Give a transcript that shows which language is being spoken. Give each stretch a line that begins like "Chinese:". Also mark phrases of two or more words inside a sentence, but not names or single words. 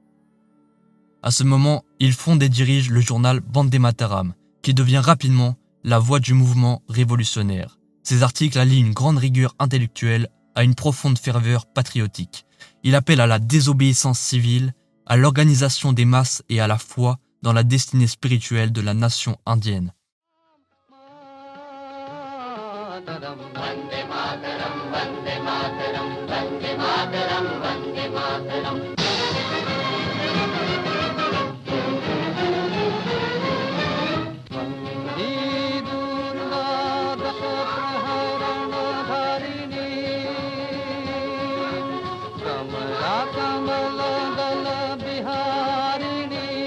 French: À ce moment, il fonde et dirige le journal Vande Mataram, qui devient rapidement la voix du mouvement révolutionnaire. Ses articles allient une grande rigueur intellectuelle à une profonde ferveur patriotique. Il appelle à la désobéissance civile, à l'organisation des masses et à la foi dans la destinée spirituelle de la nation indienne.
Bangla: বন্দে মাতরম্, বন্দে মাতরম্, বন্দে মাতরম্, বন্দে মাতরম্. বন্দে দুর্গা দশপ্রহর ধারিণী কমলা কমল দল বিহারিণী.